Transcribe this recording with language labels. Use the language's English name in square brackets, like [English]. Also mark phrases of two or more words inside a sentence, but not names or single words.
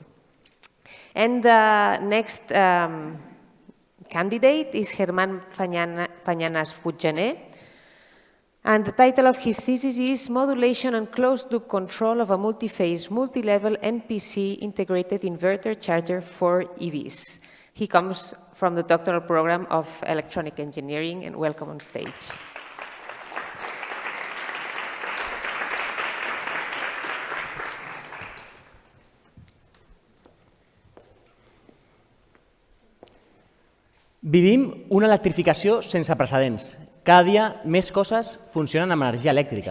[English] And the next candidate is Germán Fañanas Futjaner. And the title of his thesis is Modulation and Closed-Loop Control of a Multi-Phase, Multi-Level NPC Integrated Inverter Charger for EVs. He comes from the doctoral program of Electronic Engineering, and welcome on stage. [Catalan] Vivim una electrificació sense precedents. Cada dia més coses funcionen amb energia elèctrica.